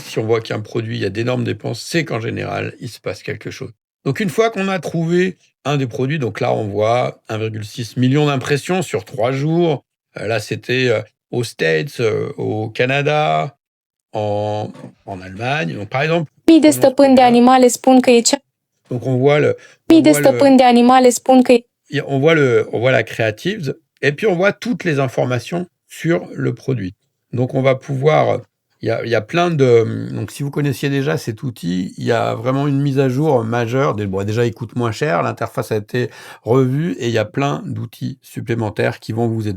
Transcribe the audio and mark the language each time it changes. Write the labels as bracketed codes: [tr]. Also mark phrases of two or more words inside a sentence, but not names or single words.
[fr] Si on voit qu'un produit, il y a d'énormes dépenses, c'est qu'en général, il se passe quelque chose. Donc une fois qu'on a trouvé un des produits, donc là on voit 1,6 million d'impressions sur 3 jours. Là c'était aux States, au Canada, en Allemagne. Donc par exemple, [ro] Mii de stăpâni de animale spun că e cea [fr] donc on voit le, [ro] Mii de stăpâni de animale spun că e [fr] on voit la creatives et puis on voit toutes les informations sur le produit. Donc on va pouvoir, il y a plein de, donc si vous connaissiez déjà cet outil, il y a vraiment une mise à jour majeure. Bon, déjà il coûte moins cher, l'interface a été revue et il y a plein d'outils supplémentaires qui vont vous aider.